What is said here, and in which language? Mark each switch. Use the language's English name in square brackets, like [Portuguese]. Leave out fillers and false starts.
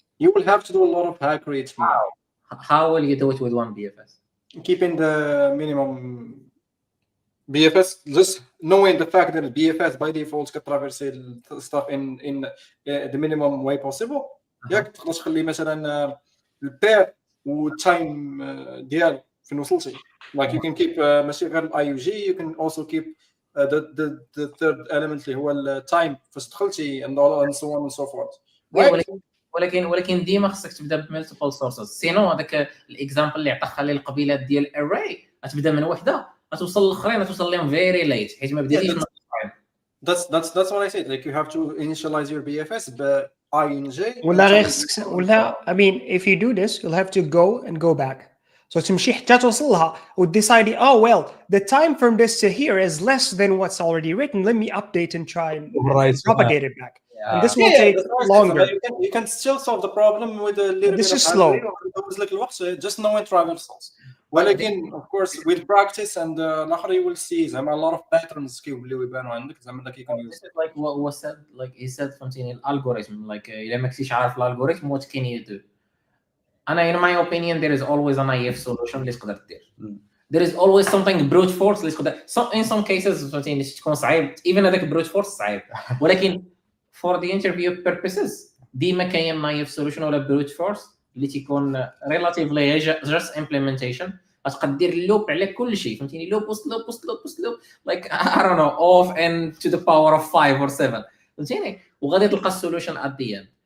[English] You will have to do a lot of hack rates. How will you do it with one BFS? Keeping the minimum BFS, just knowing the fact that BFS by default can traverse stuff in the minimum way possible. [Arabic] ياك تقدر تخلي مثلا البير والتايم ديال فين وصلتي. [English] Like you can keep [Arabic] ماشي غير [English] IUG, you can also keep the third element [Arabic] اللي هو التايم فاش دخلتي [English] and so on and so forth. [Arabic] ولكن ديما خصك تبدا بمالتيبل سورسز سينو هذاك الاكزامبل اللي عطاك عليه القبيلات ديال الاري غتبدا من وحده غتوصل للاخرين غتوصل لهم فيري ليت حيت ما بديتيش [English] That's what I said. Like you have to initialize your BFS but INJ [Arabic] ولا غير ولا [English] I mean if you do this you'll have to go back. So [Arabic] تمشي حتى توصل لها وتديسايدي [English] oh well the time from this to here is less than what's already written, let me update and try and propagate it back. And this will take longer. You can still solve the problem with a little this bit is of slow. Just knowing traversals. Well, again, of course, with practice and you will see a lot of patterns [Arabic] اللي يبانوا عندك [English] like you can use. Like what said, like he said [Arabic] فهمتيني الالغوريثم [English] like [Arabic] إلا ما كنتيش عارف الالغوريثم [English] what can you do? [Arabic] أنا [English] in my opinion there is always a naive solution [Arabic] اللي تقدر دير. [English] There is always something brute force [Arabic] اللي تقدر [English] in some cases [Arabic] فهمتيني تكون صعيب [English] even هذاك brute force [Arabic] صعيب ولكن [English] for the interview purposes [Arabic] ديما كاين [English] naive solution ولا brute force [Arabic] اللي تيكون [English] relatively just implementation [Arabic] غتقدر دير لوب على كل شيء فهمتيني لوب بوست لوب [English] like I don't know of n to the power of 5 or 7 [Arabic] فهمتيني وغادي تلقى السولوشن [English] at the end